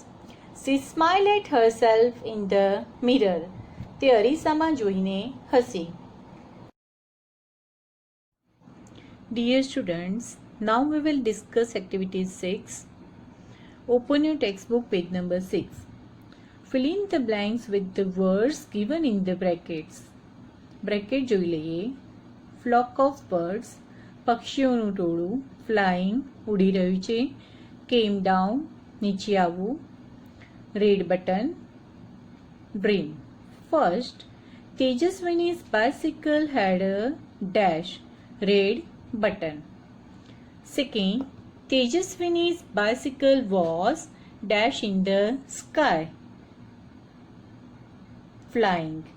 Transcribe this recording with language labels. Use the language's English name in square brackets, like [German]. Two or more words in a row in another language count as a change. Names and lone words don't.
[English] She smiled at herself in the mirror. [Gujarati] તે અરીસામાં જોઈને હસી. [English] Dear students, now we will discuss activity 6. Open your textbook page number 6. Fill in the blanks with the words given in the brackets. [Gujarati] Bracket જોઈ લઈએ. [English] Flock of birds, [Gujarati] પક્ષીઓનું ટોળું. Flying, ઉડી રહ્યું છે. [English] Came down, [Gujarati] નીચે આવવું. [English] Red button, dream. First, Tejaswini's bicycle had a dash, red button. Second, Tejaswini's bicycle was dash in the sky, flying.